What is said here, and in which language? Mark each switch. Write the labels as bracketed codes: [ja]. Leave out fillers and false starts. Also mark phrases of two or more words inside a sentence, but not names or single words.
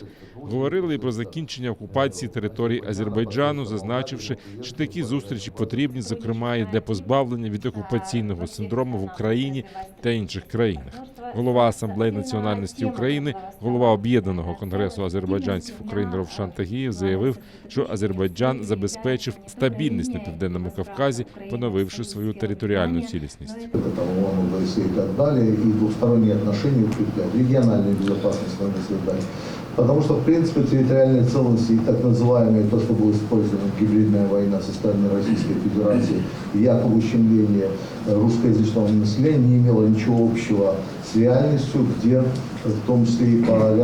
[uk] Говорили і про закінчення окупації територій Азербайджану, зазначивши, що такі зустрічі потрібні, зокрема, і для позбавлення від окупаційного синдрому в Україні та інших країнах. Голова Асамблеї національності України, голова Об'єднаного конгресу азербайджанців України Ровшан Тагієв заявив, що Азербайджан забезпечив стабільність на Південному Кавказі, поновивши свою територіальну цілісність. [ru] И двусторонние отношения укреплять, региональную безопасность надо создать. Потому что, в принципе, территориальная целостность и так называемая, то, что было использовано, гибридная война со стороны Российской Федерации, якобы ущемление русскоязычного населения, не имело ничего общего с реальностью, где, в том числе и по